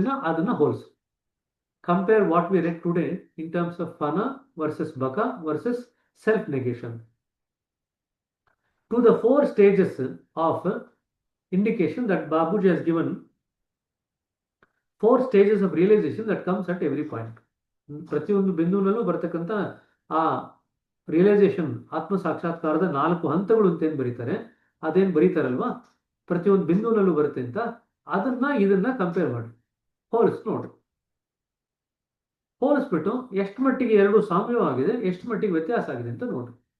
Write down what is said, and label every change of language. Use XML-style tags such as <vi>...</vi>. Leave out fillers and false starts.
<kn>ಅದನ್ನ ಹೋಲಿಸು.</kn> <en>Compare what we read today in terms of ಫನ versus ಬಕ versus self negation to the 4 stages of indication that Babuji has given. 4 stages of realization that comes at every point.</en> <kn>ಪ್ರತಿಯೊಂದು ಬಿಂದುವಿನಲ್ಲೂ ಬರ್ತಕ್ಕಂಥ ಆ realisation, ಆತ್ಮ ಸಾಕ್ಷಾತ್ಕಾರದ 4 ಹಂತಗಳು ಅಂತ ಏನ್ ಬರೀತಾರೆ, ಅದೇನ್ ಬರೀತಾರಲ್ವಾ, ಪ್ರತಿಯೊಂದು ಬಿಂದುವಿನಲ್ಲೂ ಬರುತ್ತೆ ಅಂತ, ಇದನ್ನ ಕಂಪೇರ್ ಮಾಡಿ ಹೋಲಿಸಿ ನೋಡ್ರಿ. ಹೋಲಿಸ್ಬಿಟ್ಟು ಎಷ್ಟು ಮಟ್ಟಿಗೆ ಎರಡು ಸಾಮ್ಯವಾಗಿದೆ, ಎಷ್ಟು ಮಟ್ಟಿಗೆ ವ್ಯತ್ಯಾಸ ಆಗಿದೆ ಅಂತ ನೋಡ್ರಿ.</kn>